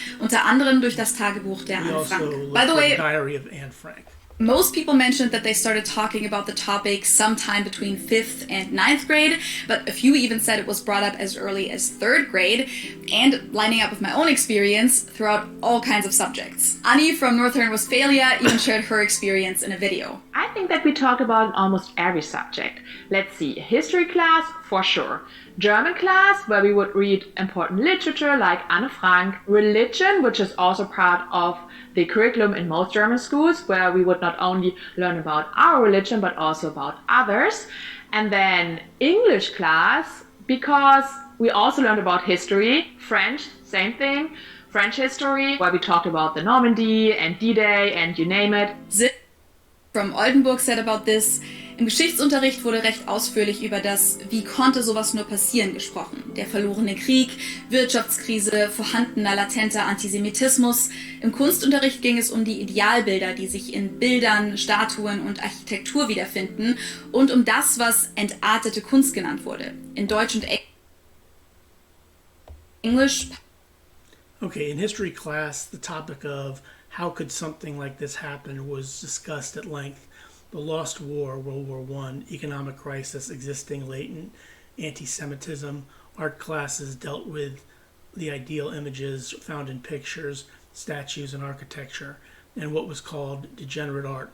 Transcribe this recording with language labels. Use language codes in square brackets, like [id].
[de] Unter anderem durch das Tagebuch der Anne Frank. [en] By the way, Diary of Anne Frank. Most people mentioned that they started talking about the topic sometime between 5th and 9th grade, but a few even said it was brought up as early as 3rd grade, and lining up with my own experience throughout all kinds of subjects. Annie from North Rhine-Westphalia even shared her experience in a video. I think that we talked about almost every subject. Let's see, history class, for sure. German class, where we would read important literature like Anne Frank. Religion, which is also part of the curriculum in most German schools, where we would not only learn about our religion, but also about others. And then English class, because we also learned about history. French, same thing. French history, where we talked about the Normandy and D-Day and you name it. From Oldenburg said about this: [de] Im Geschichtsunterricht wurde recht ausführlich über das "Wie konnte sowas nur passieren" gesprochen. Der verlorene Krieg, Wirtschaftskrise, vorhandener latenter Antisemitismus. Im Kunstunterricht ging es um die Idealbilder, die sich in Bildern, Statuen und Architektur wiederfinden und um das, was entartete Kunst genannt wurde. In Deutsch und Englisch. [en] Okay, in history class, the topic of how could something like this happen was discussed at length. The Lost War, World War One, economic crisis, existing latent anti-Semitism. Art classes dealt with the ideal images found in pictures, statues, and architecture, and what was called degenerate art.